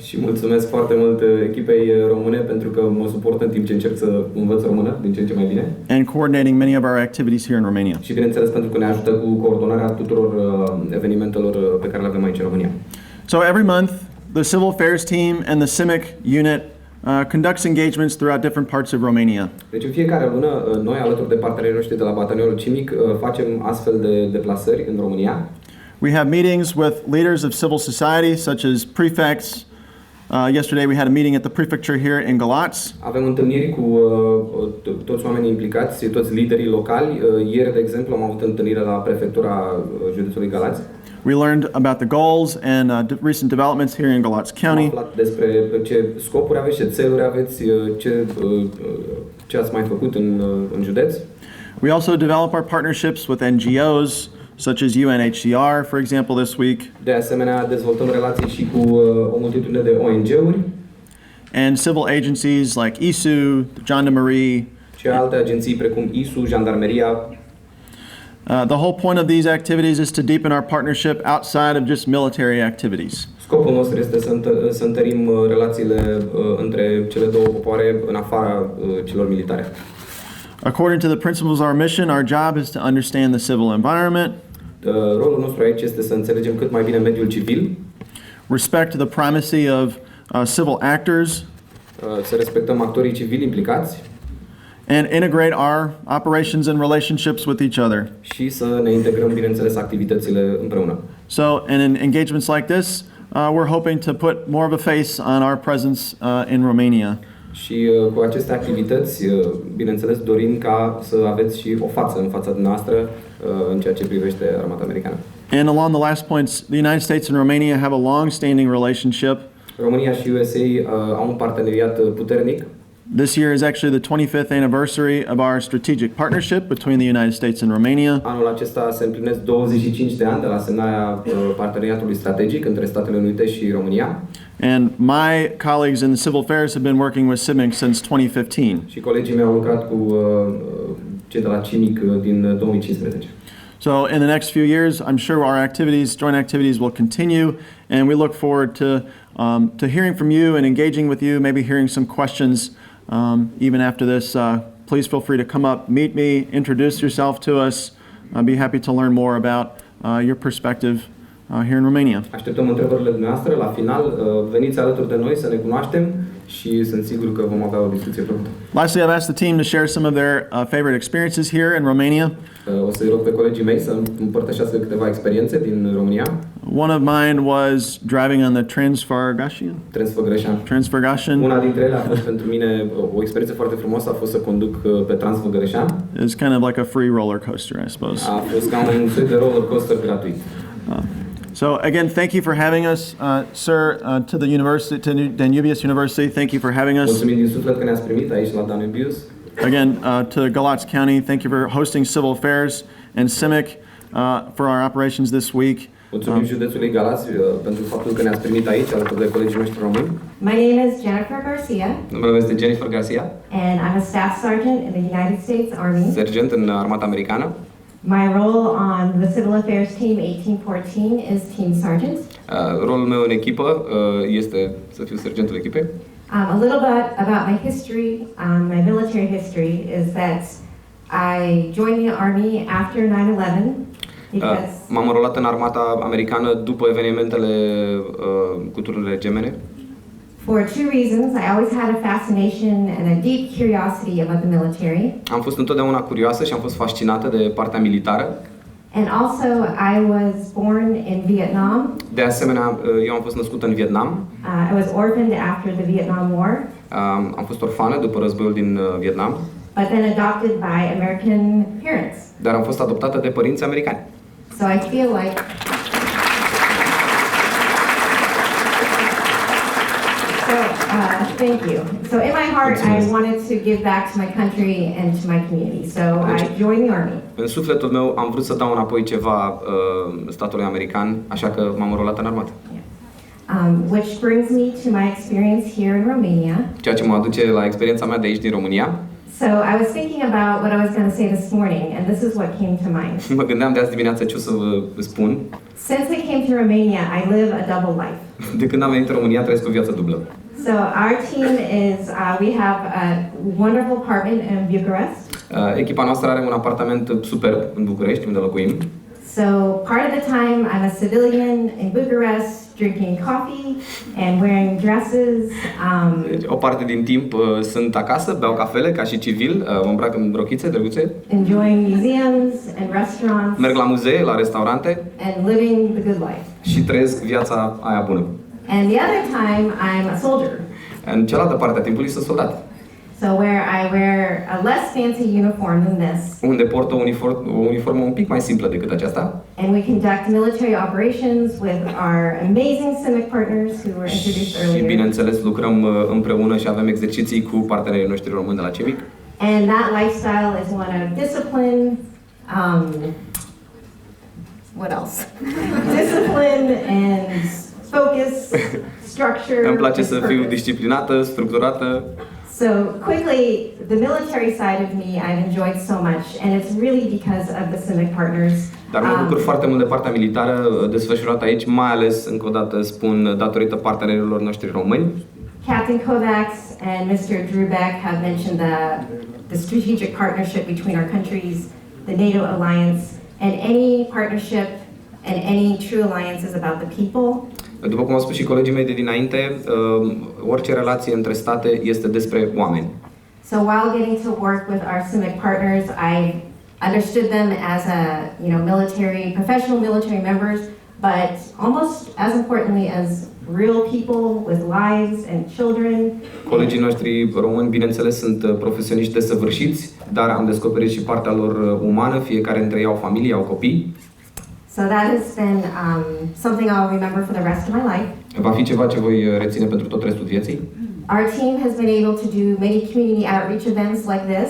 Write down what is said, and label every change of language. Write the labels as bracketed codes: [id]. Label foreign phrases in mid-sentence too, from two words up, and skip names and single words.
[ro] Și mulțumesc foarte mult echipei române pentru că mă suportă în timp ce încerc să învăț română din ce în ce mai bine. [en] And coordinating many of our activities here in Romania. [ro] Și bineînțeles pentru că ne ajută cu coordonarea tuturor evenimentelor pe care le avem aici în România. [en] So every month, the Civil Affairs team and the CIMIC unit conducts engagements throughout different parts of Romania. [ro] Deci în fiecare lună, noi alături de partenerii noștri de la batalionul Civic facem astfel de deplasări în România. [en] We have meetings with leaders of civil society, such as prefects. Yesterday we had a meeting at the prefecture here in Galați. [ro] Avem întâlniri cu toți oamenii implicați, toți liderii locali. Ieri, de exemplu, am avut întâlnire la prefectura județului Galați. [en] We learned about the goals and recent developments here in Galați [ro] Am [en] County. [ro] aflat despre ce scopuri aveți, ce țeluri aveți, ce ați mai făcut în județ. [en] We also develop our partnerships with NGOs, such as UNHCR, for example, this week, [ro] De asemenea, dezvoltăm relații și cu o multitudine de ONG-uri [en] and civil agencies like ISU, Gendarmerie. [ro] și alte agenții precum ISU, Jandarmeria. [en] The whole point of these activities is to deepen our partnership outside of just military activities. [ro] Scopul nostru este să întărim relațiile între cele două popoare în afara celor militare. [en] According to the principles of our mission, our job is to understand the civil environment, [ro] Rolul nostru aici este să înțelegem cât mai bine mediul civil, [en] respect the primacy of civil actors, [ro] să respectăm actorii civili implicați [en] and integrate our operations and relationships with each other. [ro] și să ne integrăm, bineînțeles, activitățile împreună. [en] So, and in engagements like this, we're hoping to put more of a face on our presence in Romania. [ro] Și cu aceste activități, bineînțeles, dorim ca să aveți și o față în fața dumneavoastră în ceea ce privește armata americană. [en] And along the last points, the United States and Romania have a long-standing relationship. [ro] România și USA au un parteneriat puternic. [en] This year is actually the 25th anniversary of our strategic partnership between the United States and Romania. [ro] Anul acesta se împlinesc 25 de ani de la semnarea parteneriatului strategic între Statele Unite și România. [en] And my colleagues in the civil affairs have been working with CIMIC since 2015. [ro] Și colegii mei au lucrat cu cei de la CIMIC din 2015. [en] So in the next few years, I'm sure our joint activities will continue, and we look forward to hearing from you and engaging with you, maybe hearing some questions even after this. Please feel free to come up, meet me, introduce yourself to us. I'd be happy to learn more about your perspective here in Romania. [ro] Așteptăm întrebările dumneavoastră. La final, veniți alături de noi să ne cunoaștem și sunt sigur că vom avea o discuție plăcută. [en] Lastly, I've asked the team to share some of their favorite experiences here in Romania. [ro] O să-i rog pe colegii mei să împărtășească câteva experiențe din România. [en] One of mine was driving on the Transfăgăreșan. [ro] Una dintre ele a fost pentru mine o experiență foarte frumoasă, a fost să conduc pe Transfăgăreșan. [en] It's kind of like a free roller coaster, I suppose. [ro] A fost ca un fel de [en] roller coaster [ro] gratuit. [en] So again, thank you for having us, sir, to the university, to Danubius University. Thank you for having us. [ro] Mulțumim din suflet că ne-ați primit aici la Danubius. [en] Again, to Galați County, thank you for hosting Civil Affairs and CIMIC for our operations this week. [ro] Mulțumim județului Galați pentru faptul că ne-ați primit aici alături de colegii noștri români. [en] My name is Jennifer Garcia. [ro] Numele meu este Jennifer Garcia. [en] And I'm a staff sergeant in the United States Army. [ro] Sergent în armata americană. [en] My role on the Civil Affairs Team 1814 is Team Sergeant. [ro] Rolul meu în echipă este să fiu sergentul echipei. [en] A little bit about my history, my military history is that I joined the Army after 9/11 because [ro] m-am înrolat în armata americană după evenimentele cutrundurile gemene. [en] for two reasons. I always had a fascination and a deep curiosity about the military. [ro] Am fost întotdeauna curioasă și am fost fascinată de partea militară. [en] And also I was born in Vietnam. [ro] De asemenea, eu am fost născută în Vietnam. [en] I was orphaned after the Vietnam War. [ro] Am fost orfană după războiul din Vietnam. [en] But then adopted by American parents. [ro] Dar am fost adoptată de părinți americani. [en] So I feel like thank you. So in my heart, I wanted to give back to my country and to my community. So I joined the Army. [ro] În sufletul meu am vrut să dau înapoi ceva statului american, așa că m-am înrolat în armată. [en] Which brings me to my experience here in Romania. [ro] Ceea ce mă aduce la experiența mea de aici din România. [en] So I was thinking about what I was going to say this morning, and this is what came to mind. [ro] Mă gândeam de azi dimineață ce o să vă spun. [en] Since I came to Romania, I live a double life. [ro] De când am venit în România, trăiesc o viață dublă. [en] So our team is, we have a wonderful apartment in Bucharest. [ro] Echipa noastră are un apartament superb în București, unde locuim. [en] So part of the time I'm a civilian in Bucharest, drinking coffee and wearing dresses. [ro] O parte din timp sunt acasă, beau cafele ca și civil, mă îmbrac în rochițe drăguțe. [en] Enjoying museums and restaurants. [ro] Merg la muzee, la restaurante. [en] And living the good life. [ro] Și trăiesc viața aia bună. [en] And the other time I'm a soldier. [ro] În cealaltă parte a timpului sunt soldat. [en] So where I wear a less fancy uniform than this. [ro] Unde port o uniformă un pic mai simplă decât aceasta. [en] And we conduct military operations with our amazing CIMIC partners who were introduced earlier. [ro] Și bineînțeles lucrăm împreună și avem exerciții cu partenerii noștri români de la CIMIC. [en] And that lifestyle is one of discipline. What else? Discipline and focus, structure. [ro] Îmi place să fiu disciplinată, structurată. [en] So quickly, the military side of me I've enjoyed so much, and it's really because of the CIMIC partners. [ro] Dar mă bucur foarte mult de partea militară desfășurată aici, mai ales, încă o dată spun, datorită partenerilor noștri români. [en] Captain Kovacs and Mr. Drubek have mentioned the strategic partnership between our countries, the NATO alliance, and any partnership and any true alliance is about the people. [ro] După cum au spus și colegii mei de dinainte, orice relație între state este despre oameni. [en] So while getting to work with our CIMIC partners, I understood them as professional military members, but almost as importantly as real people with lives and children. [ro] Colegii noștri români, bineînțeles, sunt profesioniști desăvârșiți, dar am descoperit și partea lor umană, fiecare dintre ei au familie, au copii. [en] So that has been something I'll remember for the rest of my life. [ro] Va fi ceva ce voi reține pentru tot restul vieții. [en] Our team has been able to do many community outreach events like this.